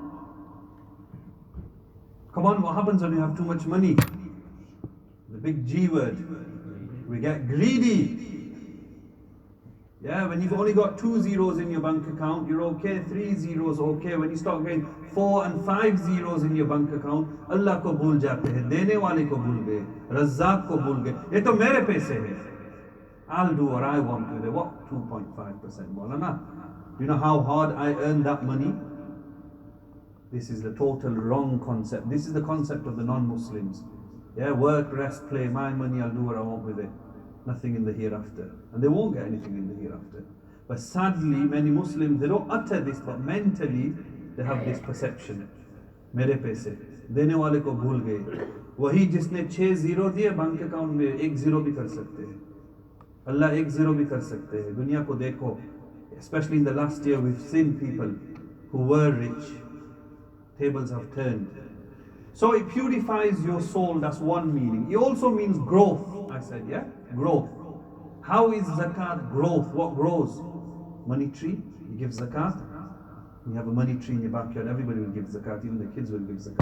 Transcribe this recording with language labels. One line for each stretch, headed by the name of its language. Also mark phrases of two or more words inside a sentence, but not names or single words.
English: Come on, what happens when you have too much money? The big G word. We get greedy. Yeah, when you've only got 2 zeros in your bank account, you're okay. 3 zeros, okay. When you start getting 4 and 5 zeros in your bank account,
Urdu: اللہ کو بھول جاتے ہے، دینے والے کو بھول گئے، رزاق کو بھول گئے. یہ تو میرے پیسے ہے.
English: I'll do what I want with it. What? 2.5%. Maulana. Do you know how hard I earned that money? This is the total wrong concept. This is the concept of the non-Muslims. Yeah, work, rest, play, my money, I'll do what I want with it. Nothing in the hereafter. And they won't get anything in the hereafter. But sadly, many Muslims, they don't utter this, but mentally, they have this perception.
Urdu: میرے پیسے، دینے والے کو بھول گئے. وہی جس نے 6 زیرو دیے,
English: bank account
Urdu: میں 1 زیرو بھی کر سکتے ہے. اللہ 1 زیرو بھی کر سکتے ہے. دنیا کو دیکھو.
English: Especially in the last year, we've seen people who were rich. Tables have turned. So it purifies your soul, that's one meaning. It also means growth, I said, yeah? Growth. How is zakat growth? What grows? Money tree, you give zakat. You have a money tree in your backyard, everybody will give zakat, even the kids will give zakat.